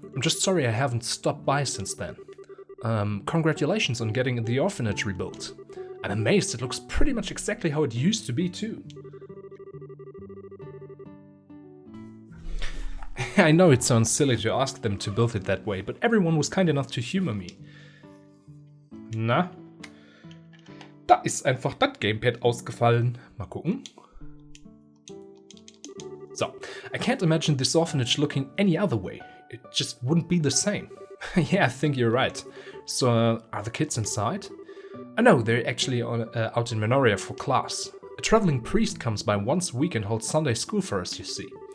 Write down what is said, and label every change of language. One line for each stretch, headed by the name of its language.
English: I'm just sorry I haven't stopped by since then. Congratulations on getting the orphanage rebuilt. I'm amazed, it looks pretty much exactly how it used to be, too. I know it sounds silly to ask them to build it that way, but everyone was kind enough to humor me.
German: Na? Da ist einfach das Gamepad ausgefallen. Mal gucken.
English: So, I can't imagine this orphanage looking any other way. It just wouldn't be the same. Yeah, I think you're right. So, are the kids inside? No, they're actually out in Menoria for class. A traveling priest comes by once a week and holds Sunday school for us, you see.